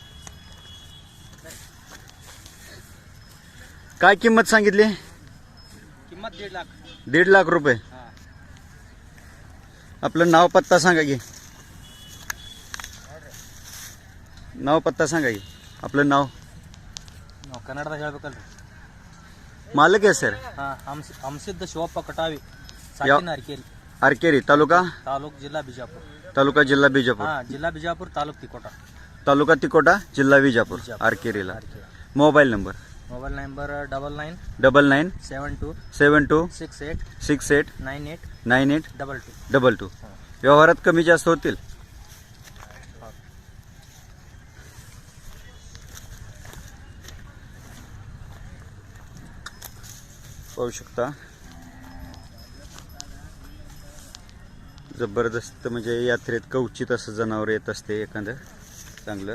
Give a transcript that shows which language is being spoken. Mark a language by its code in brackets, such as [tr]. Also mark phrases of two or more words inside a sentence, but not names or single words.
[mr] काय किंमत सांगितली? किंमत 1.5 लाख. 1.5 लाख रुपये. आपलं नाव पत्ता सांगा की. नाव पत्ता सांगा की. आपलं नाव? [kn] ಕನ್ನಡದಾಗ ಹೇಳ್ಬೇಕಲ್ರಿ. [mr] मालक आहे सर. [kn] ಹಂಸಿದ್ದ ಶಿವಪ್ಪ ಕಟಾವಿ, ಸಾಕಿನ ಅರಕೇರಿ, [mr] आरकेरी तालुका [kn] ತಾಲೂಕು ಜಿಲ್ಲಾ ಬಿಜಾಪುರ. [mr] तालुका जिल्हा बिजापूर. [kn] ಜಿಲ್ಲಾ ಬಿಜಾಪುರ, ತಾಲೂಕು ತಿಕೋಟ. [mr] तालुका तिकोटा जिल्हा विजापूर. आरकेरीला. [en] mobile number mobile number [kn] 99 99 72 72 68 68 98 98 22. 22. [mr] व्यवहारात कमी जास्त होतील. पाहू शकता जबरदस्त, म्हणजे यात्रेत कवचित असं जनावर येत असते एखादं चांगलं.